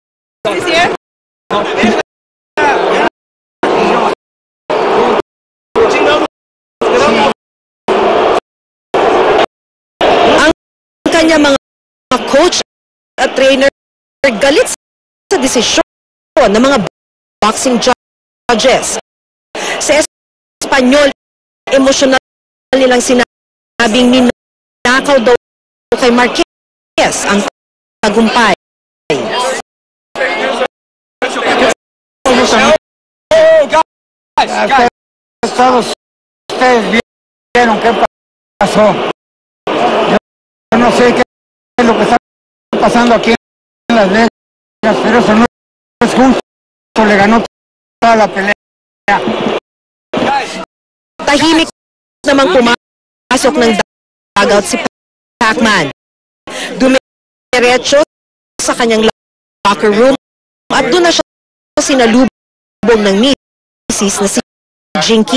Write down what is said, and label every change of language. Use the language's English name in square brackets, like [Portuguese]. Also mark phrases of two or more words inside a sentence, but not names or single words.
[Filipino] Ang kanyang mga coach at trainer galit sa desisyon ng mga [English] boxing judges. [Filipino] Sa Espanyol, emosyonal nilang sinabing ninakaw daw kay Marquez ang tagumpay. [Spanish] Todos ustedes vieron qué pasó. Yo no sé qué es lo que está pasando aquí en Las Vegas, pero eso no es justo. Le ganó toda la pelea. [Filipino] Tahimik namang pumasok ng dugout si Pacman. Dumiretso sa kanyang [English] locker room [Filipino] at doon na siya sinalubong ng misis na si Jinky.